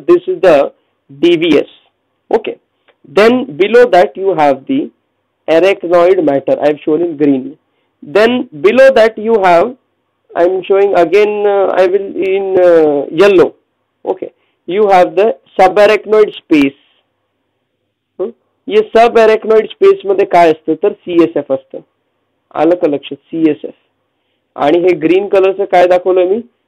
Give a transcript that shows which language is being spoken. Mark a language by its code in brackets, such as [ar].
[en] This is the DVS. Okay, then below that you have the arachnoid matter. I have shown in green. Then below that you have, I am showing again, I will in yellow. Okay, you have the subarachnoid space. [mr] ये subarachnoid space मध्ये काय असतं तर CSF असतं. आलं का लक्षात? CSF. आणि हे ग्रीन कलरचं काय दाखवलं मी?